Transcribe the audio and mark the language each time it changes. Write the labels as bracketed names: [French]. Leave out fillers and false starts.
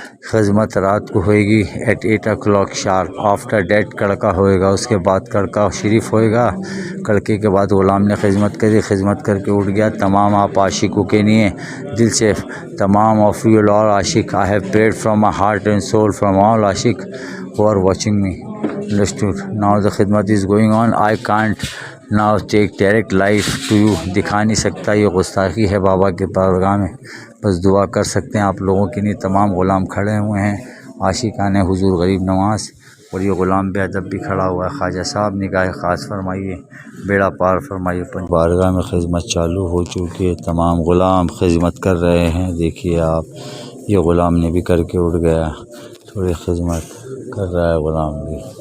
[Urdu] خدمت رات کو ہوئے گی [English] at 8 o'clock sharp, after that [Urdu] کڑکا ہوئے گا، اس کے بعد کڑکا شریف ہوئے گا، کڑکے کے بعد غلام نے خدمت کری، خدمت کر کے اٹھ گیا۔ تمام آپ عاشقوں کے لیے دل سے تمام [English] of you all [Urdu] عاشق، [English] I have prayed from my heart and soul from all عاشق who are watching me. Understood? Now the خدمت is going on. I can't now take direct life to you. [Urdu] دکھا نہیں سکتا، یہ گستاخی ہے بابا کے بارگاہ میں، بس دعا کر سکتے ہیں آپ لوگوں کے لیے۔ تمام غلام کھڑے ہوئے ہیں، عاشقان حضور غریب نواز، اور یہ غلام بے ادب بھی کھڑا ہوا ہے۔ خواجہ صاحب نگاہ خاص فرمائیے، بیڑا پار فرمائیے۔ بارگاہ میں خدمت چالو ہو چکی ہے، تمام غلام خدمت کر رہے ہیں، دیکھیے آپ، یہ غلام نے بھی کر کے اٹھ گیا، تھوڑی خدمت کر رہا ہے غلام بھی۔